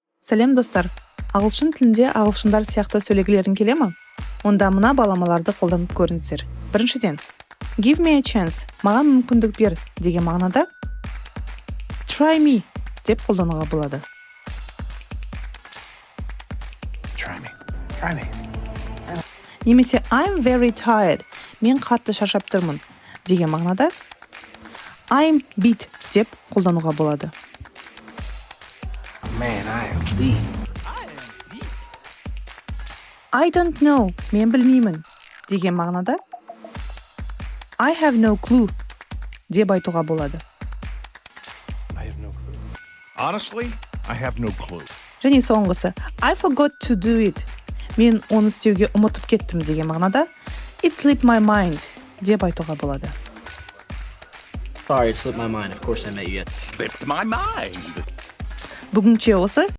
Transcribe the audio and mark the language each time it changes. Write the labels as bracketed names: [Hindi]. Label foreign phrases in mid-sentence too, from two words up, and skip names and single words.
[Kazakh] Сәлем достар. Ағылшын тілінде ағылшындар сияқты сөйлегілерің келе ме? Онда мына баламаларды қолданып көріңіздер. Біріншіден, [English] give me a chance, [Kazakh] маған мүмкіндік бер деген мағынада [English] try me [Kazakh] деп қолдануға болады. [English] Try me. Немесе I'm very tired, [Kazakh] мен қатты шаршап тұрмын деген мағынада [English] I'm beat [Kazakh] деп қолдануға болады. [English] Man, I am beat. I don't know, [Kazakh] мен білмеймін деген мағынада [English] I have no clue [Kazakh] деп айтуға болады. [English] I have no clue. Honestly, I have no clue. [Kazakh] Және соңғысы [English] I forgot to do it. [Kazakh] Мен оны істеуге ұмытып кеттім деген мағынада [English] It slipped my mind [Kazakh] деп айтуға болады. [English] Sorry, it slipped my mind. Of course I met you yet. Slipped my mind. [Kazakh] Бүгінше осы.